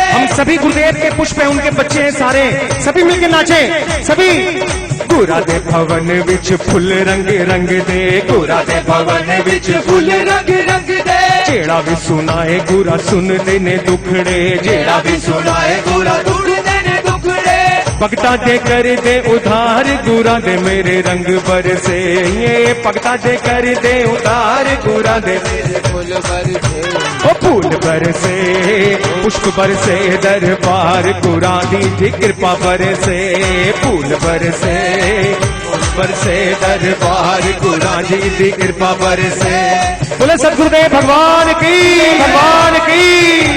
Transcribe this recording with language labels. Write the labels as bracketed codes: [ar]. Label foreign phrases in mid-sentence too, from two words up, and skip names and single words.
[hi] हम सभी गुरुदेव के पुष्प हैं, उनके बच्चे हैं सारे, सभी मिलकर नाचे सभी। [pa] ਗੁਰਾਂ ਦੇ ਭਵਨ ਵਿੱਚ ਫੁੱਲ ਰੰਗ ਰੰਗ ਦੇ, ਗੁਰਾਂ ਦੇ ਭਵਨ ਵਿੱਚ ਫੁੱਲ ਰੰਗ ਰੰਗ ਦੇ। ਜਿਹੜਾ ਭੀ ਸੁਣਾਏ ਗੁਰਾਂ ਸੁਣ ਦੇਣੇ ਦੁਖੜੇ, ਜਿਹੜਾ ਭੀ ਸੁਣਾਏ ਗੁਰਾਂ ਸੁਣ ਦੇਣੇ ਦੁਖੜੇ। ਭਗਤਾਂ ਦੇ ਕਰ ਦੇ ਉਧਾਰ ਗੁਰਾਂ ਦੇ ਮੇਰੇ ਰੰਗ ਬਰਸੇ, ਯੇ ਭਗਤਾਂ ਦੇ ਕਰ ਦੇ ਉਧਾਰ ਗੁਰਾਂ ਦੇ ਮੇਰੇ ਫੁੱਲ ਬਰਸੇ, ਓ ਫੁੱਲ ਬਰਸੇ, ਪੁਸ਼ਪ ਬਰਸੇ ਦਰਬਾਰ ਗੁਰਾਂ ਦੀ ਕਿਰਪਾ ਬਰਸੇ, ਫੁੱਲ ਬਰਸੇ, ਬਰਸੇ ਦਰਬਾਰ ਗੁਰਾਂ ਜੀ ਦੀ ਕਿਰਪਾ ਬਰਸੇ। [hi] बोले सतगुरुदेव भगवान की, भगवान की।